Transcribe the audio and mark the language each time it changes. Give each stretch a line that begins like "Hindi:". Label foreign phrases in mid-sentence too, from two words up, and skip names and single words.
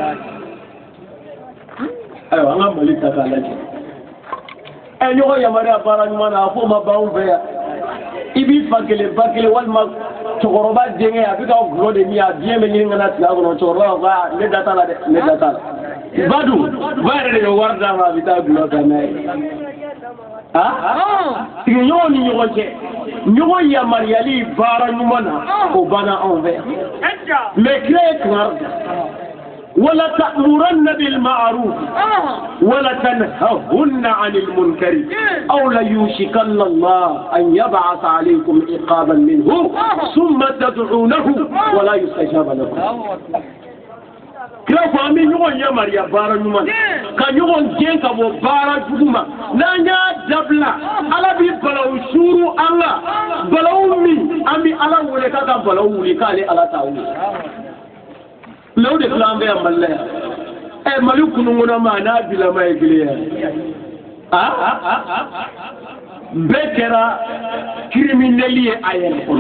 Bambara: ayiwa an ka Mali ta k'a lajɛ ɲɔgɔn yamaruya baara ɲuman na a fɔ ma ban anw fɛ yan i b'i fa kelen ba kelen walima cɛkɔrɔba denkɛ a bɛ ka gulɔ de min a diɲɛ bɛ ɲini ka na tigɛ a kɔnɔ cɛkɔrɔba b'a fɔ ne da t'a la dɛ ne da t'a la. Badu ba yɛrɛ de bɛ wari d'a ma a bɛ taa gulɔ ta n'a ye. Sigiɲɔgɔnw ni ɲɔgɔn cɛ ɲɔgɔn yamaruyali baara ɲuman na o banna anw fɛ yan. mais kira ye kankari da
Arabic: ولتأمرن بالمعروف ولتنهون عن المنكر أو ليوشكن الله أن يبعث عليكم عقابا منه ثم تدعونه ولا يستجاب لكم.
Bambara: kira ko an bɛ ɲɔgɔn yamaruya baara ɲuman ka ɲɔgɔn gɛn ka bɔ baara jugu ma n'an y'a dabila ala bɛ balawu suuru an la balawu min an bɛ ala wele k'a ka balawu wuli k'ale ala t'a wuli. mais o de filɛ an bɛ yan Mali la yan Mali kununkɔnɔma n'a bilama ye kelen ye bɛɛ kɛra criminel ye a yɛrɛ kɔnɔ.